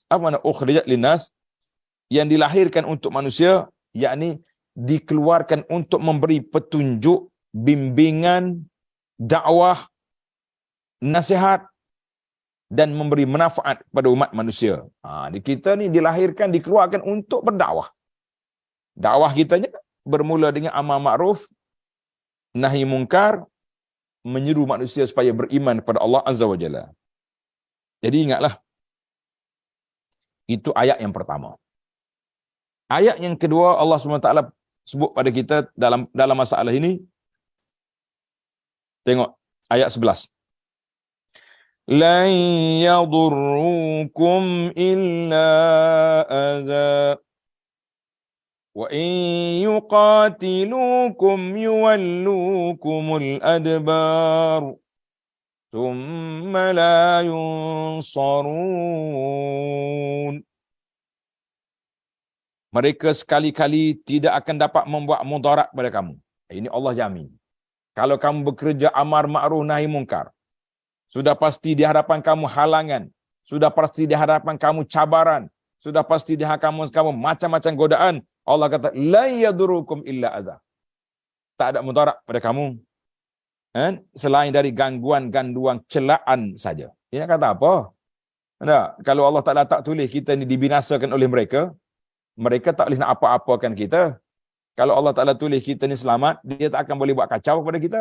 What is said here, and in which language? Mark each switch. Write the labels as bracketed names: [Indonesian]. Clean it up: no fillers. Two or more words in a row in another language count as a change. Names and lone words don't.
[Malay] Apa makna [Arabic] أخرجت للناس? [Malay] Yang dilahirkan untuk manusia, yakni dikeluarkan untuk memberi petunjuk, bimbingan, dakwah, nasihat, dan memberi manfaat kepada umat manusia. Kita ni dilahirkan, dikeluarkan untuk berdakwah. Dakwah kitanya bermula dengan amar ma'ruf, nahi mungkar, menyeru manusia supaya beriman kepada Allah [Arabic] عز وجل. [Malay] Jadi ingatlah, itu ayat yang pertama. Ayat yang kedua, Allah SWT sebut pada kita dalam masalah ini. Tengok ayat 11. [Arabic] لن يضروكم إلا أذى وإن يقاتلوكم يولوكم الأدبار ثم لا ينصرون. [Malay] Mereka sekali-kali tidak akan dapat membuat mudarat pada kamu. Ini Allah jamin. Kalau kamu bekerja amar ma'ruf nahi mungkar, sudah pasti di hadapan kamu halangan, sudah pasti di hadapan kamu cabaran, sudah pasti di hadapan kamu macam-macam godaan. Allah kata, [Arabic] لا يضروكم إلا أذى. [Malay] Tak ada mudarat pada kamu selain dari gangguan-gangguan celaan saja. Dia kata apa? Kalau Allah Taala tak tulis kita ni dibinasakan oleh mereka, mereka tak boleh nak apa-apakan kita. Kalau Allah Ta'ala tulis kita ni selamat, dia tak akan boleh buat kacau kepada kita.